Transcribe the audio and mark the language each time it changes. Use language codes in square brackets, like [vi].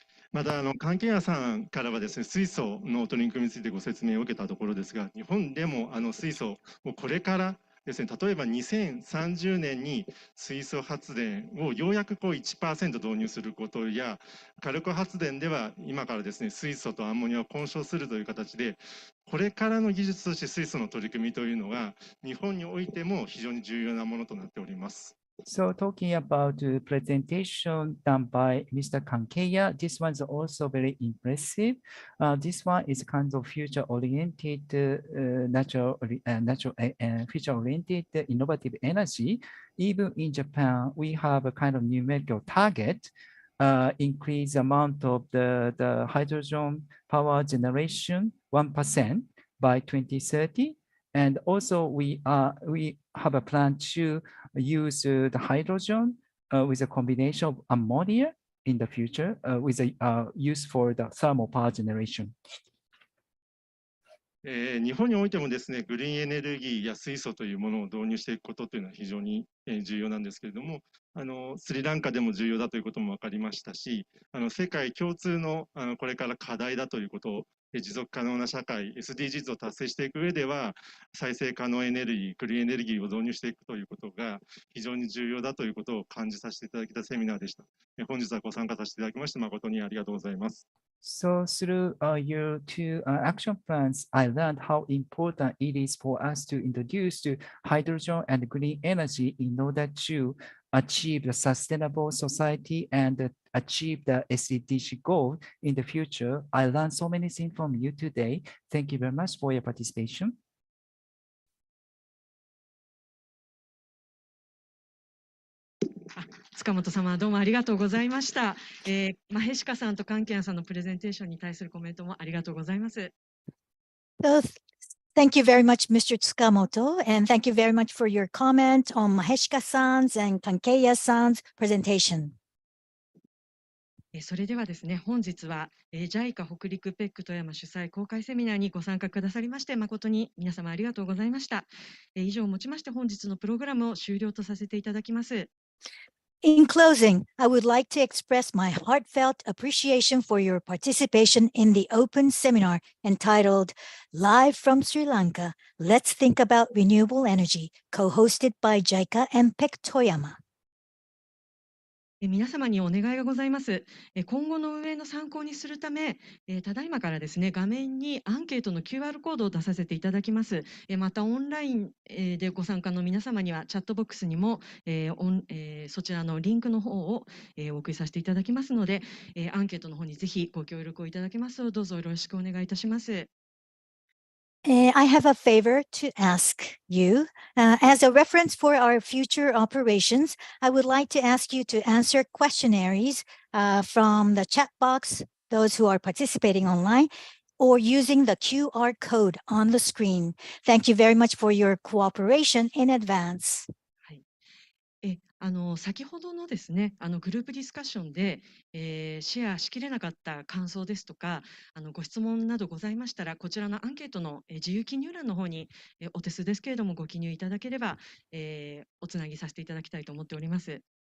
[ja] また関係者さんからはですね、水素の取り組みについてご説明を受けたところですが、日本でも水素をこれからですね、例えば2030年に水素発電をようやく1% 導入することや、火力発電では今からですね、水素とアンモニアを混焼するという形で、これからの技術として水素の取り組みというのが日本においても非常に重要なものとなっております。 [en] So talking about the presentation done by Mr. Kankeya, this one is also very impressive. This one is kind of future-oriented, future-oriented innovative energy. Even in Japan, we have a kind of numerical target, increase amount of the hydrogen power generation 1% by 2030. And also we have a plan to use the hydrogen with a combination of ammonia in the future with a use for the thermal power generation. [ja] 日本においてもですね、グリーンエネルギーや水素というものを導入していくことというのは非常に重要なんですけれども、スリランカでも重要だということも分かりましたし、世界共通のこれから課題だということを、持続可能な社会 SDGs を達成していく上では、再生可能エネルギー、クリーンエネルギーを導入していくということが非常に重要だということを感じさせていただけたセミナーでした。本日はご参加させていただきまして誠にありがとうございます。 [en] So through your two action plans, I learned how important it is for us to introduce to hydrogen and green energy in order to achieve the sustainable society and achieve the SDG goal in the future. I learned so many things from you today. Thank you very much for your participation. [ja] 塚本様、どうもありがとうございました。マヘシカさんとカンキャンさんのプレゼンテーションに対するコメントもありがとうございます。 [en] So, thank you very much, Mr. Tsukamoto, and thank you very much for your comment on Maheshika-san's and Kankeya-san's presentation. [ja] それではですね、本日は JICA 北陸ペック富山主催公開セミナーにご参加くださりまして誠に皆様ありがとうございました。以上をもちまして本日のプログラムを終了とさせていただきます。 [en] In closing, I would like to express my heartfelt appreciation for your participation in the open seminar entitled Live from Sri Lanka, Let's Think About Renewable Energy, co-hosted by JICA and PEC Toyama. [ja] 皆様にお願いがございます。今後の運営の参考にするため、ただいまからですね、画面にアンケートの QR コードを出させていただきます。またオンラインでご参加の皆様にはチャットボックスにもそちらのリンクの方をお送りさせていただきますので、アンケートの方にぜひご協力をいただけますとどうぞよろしくお願いいたします。 [en] I have a favor to ask you. As a reference for our future operations, I would like to ask you to answer questionnaires from the chat box, those who are participating online, or using the QR code on the screen. Thank you very much for your cooperation in advance. [ja] 先ほどのですね、グループディスカッションで、シェアしきれなかった感想ですとか、ご質問などございましたら、こちらのアンケートの自由記入欄の方に、お手数ですけれどもご記入いただければ、おつなぎさせていただきたいと思っております。